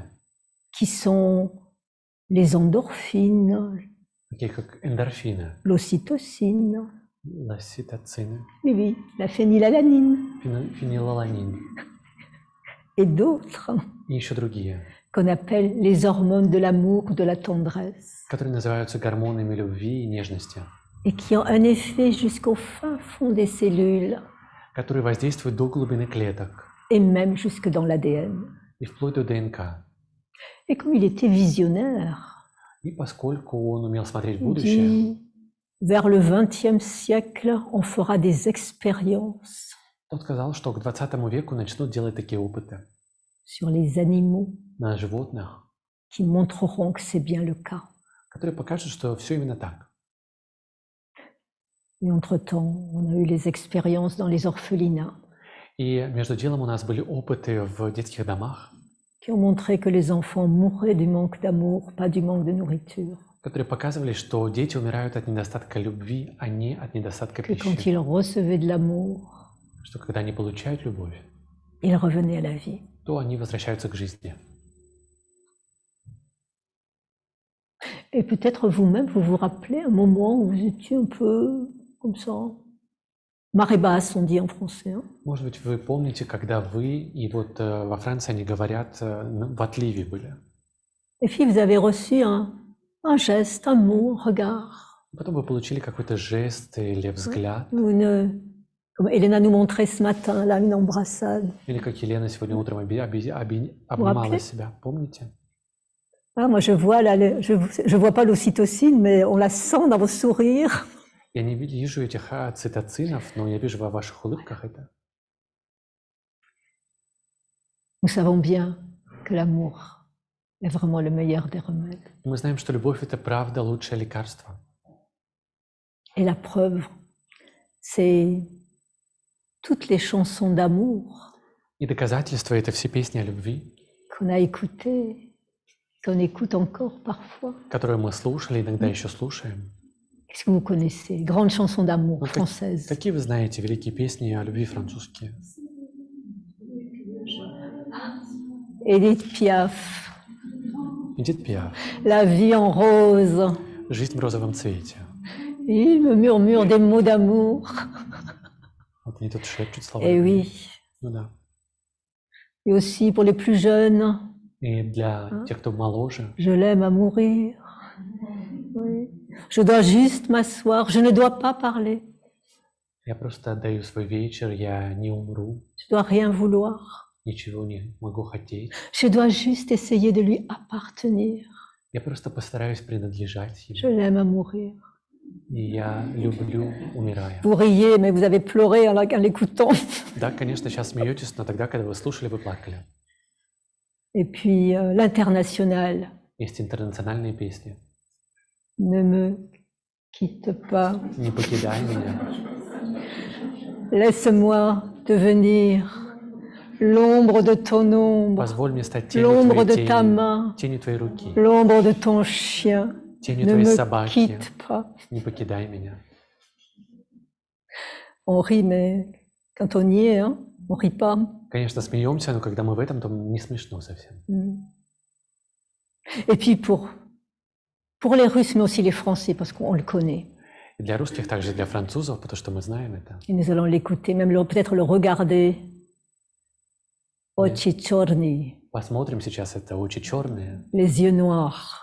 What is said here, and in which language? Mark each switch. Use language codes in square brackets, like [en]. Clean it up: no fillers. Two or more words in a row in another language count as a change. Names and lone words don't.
[fr] qui sont les endorphines, [ru] такие как эндорфины, [fr] l'ocytocine, [ru] лоситоцины, [fr] oui, la phénylalanine [ru] фенилаланин [fr] et d'autres [ru] и еще другие, [fr] qu'on appelle les hormones de l'amour ou de la tendresse [ru] которые называются гормонами любви и нежности, [fr] et qui ont un effet jusqu'au fin fond des cellules [ru] которые воздействуют до глубины клеток [fr] et même jusque dans l'ADN. [ru] и вплоть до ДНК. [fr] Et comme il était visionnaire, [ru] И поскольку он умел смотреть в [fr] il [ru] будущее, [fr] dit, vers le XXe siècle, on fera des expériences [ru] он сказал, что к 20 веку начнут делать такие опыты [fr] sur les animaux [ru] на животных, [fr] qui montreront que c'est bien le cas. [ru] которые покажут, что все именно так. [fr] Et entre-temps, on a eu les expériences dans les orphelinats [ru] И между делом у нас были опыты в детских домах, [fr] qui ont montré que les enfants mouraient du manque d'amour, pas du manque de nourriture. [ru] которые показывали, что дети умирают от недостатка любви, а не от недостатка [fr] Que quand [ru] пищи. [fr] ils recevaient de l'amour, [ru] Что когда они получают любовь, [fr] ils revenaient à la vie. [ru] то они возвращаются к жизни. [fr] Et peut-être vous-même, vous vous rappelez un moment où vous étiez un peu comme ça, marée basse, on dit en français. Hein? [ru] Может быть, вы помните, когда вы, и вот во Франции они говорят, в отливе были. [fr] Et puis vous avez reçu un geste, un mot, un regard. [ru] Потом вы получили какой-то жест или взгляд, [fr] Comme Elena nous montrait ce matin, là, une embrassade. [ru] или как Елена сегодня утром обнимала себя, помните? [fr] Ah, moi, je vois là, je vois pas l'ocytocine, mais on la sent dans vos sourires. [ru] Я не вижу этих цитоцинов, но я вижу во ваших улыбках это. [fr] Nous savons bien que l'amour est vraiment le meilleur des remèdes. [ru] Мы знаем, что любовь — это правда лучшее лекарство. [fr] Et la preuve, c'est toutes les chansons d'amour [ru] И доказательство — это все песни о любви, [fr] qu'on a écoutées, qu'on écoute encore parfois. [ru] которые мы слушали, иногда еще слушаем. [fr] Est-ce que vous connaissez les grandes chansons d'amour françaises? [ru] Какие вы знаете великие песни о любви французские? [fr] Édith Piaf, [ru] Эдит Пиаф, [fr] La vie en rose. [ru] «Жизнь в розовом цвете». [fr] Il me murmure des mots d'amour. [ru] Вот они тут шепчут слова. [fr] Et [ru] любви. [fr] oui, [ru] Ну да. [fr] et aussi pour les plus jeunes, [ru] И для тех, кто моложе, [fr] je l'aime à mourir. Oui. Je dois juste m'asseoir, je ne dois pas parler, [ru] я просто отдаю свой вечер, я не умру, [fr] je dois rien vouloir. [ru] ничего не могу хотеть. [fr] Je dois juste essayer de lui appartenir. [ru] Я просто постараюсь принадлежать [fr] Je [ru] ему. [fr] l'aime à mourir. [ru] И я люблю, умирая. [fr] Vous riez, mais vous avez pleuré en l'écoutant. [ru] Да, конечно, сейчас смеетесь, но тогда, когда вы слушали, вы плакали. [fr] Et puis l'international. [ru] Есть интернациональные песни. [fr] Ne me quitte pas. [ru] Не покидай меня. [fr] Laisse-moi devenir l'ombre de ton ombre, [ru] Позволь мне стать тенью [fr] l'ombre [ru] твоей [fr] de ta [ru] тени, [fr] main, [ru] тенью твоей руки, [fr] l'ombre de ton chien. [ru] тенью [fr] Ne [ru] твоей [fr] me [ru] собаки. [fr] quitte pas. [ru] Не покидай меня. [fr] On rit, mais quand on y est, hein, on rit pas. [ru] Конечно, смеемся, но когда мы в этом, то не смешно совсем. [fr] Et puis pour les Russes, mais aussi les Français, parce qu'on le connaît. [ru] И для русских, также и для французов, потому что мы знаем это. [fr] Et nous allons l'écouter, même peut-être le regarder. [ru] Очи черные, Посмотрим сейчас, это очи черные, [fr] les yeux noirs.